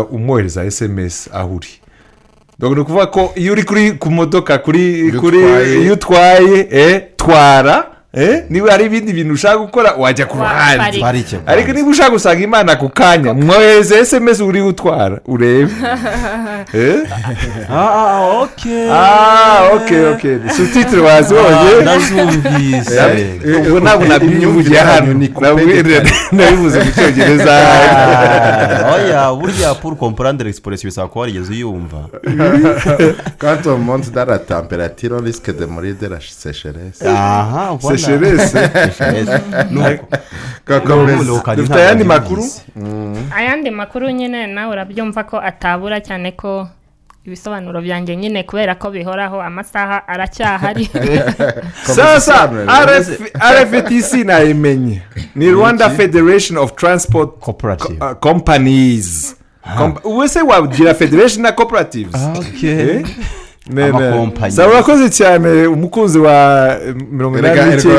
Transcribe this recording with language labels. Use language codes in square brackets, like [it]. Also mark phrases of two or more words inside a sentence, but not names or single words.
[rw] umwohereza SMS aho uri ni ukuvuga ko iyo uri ku modoka iyo utwaye twara niba hari ibindi bintu ushaka gukora wajya ku ruhande ariko niba ushaka gusanga Imana ku kanya mwohereze SMS uri utwara urebe ok subtitre wazibonye ndazumvise ubwo ntabwo nabivugiye hano nabivuze mu cyongereza oya burya [fr] pour comprendre l'expression [rw] bisaba ko warigeze uyumva [fr] quand on monte dans la température on risque de mourir de la sécheresse [rw] dufite ayandi makuru nyine nawe urabyumva ko atabura cyane ko ibisobanuro byanjye nyine kubera ko bihoraho amasaha aracyahari sasa RFTC nayimenye ni Rwanda Federation of Transport Companies wese wagira federation na cooperatives urakoze cyane umukunzi wa 89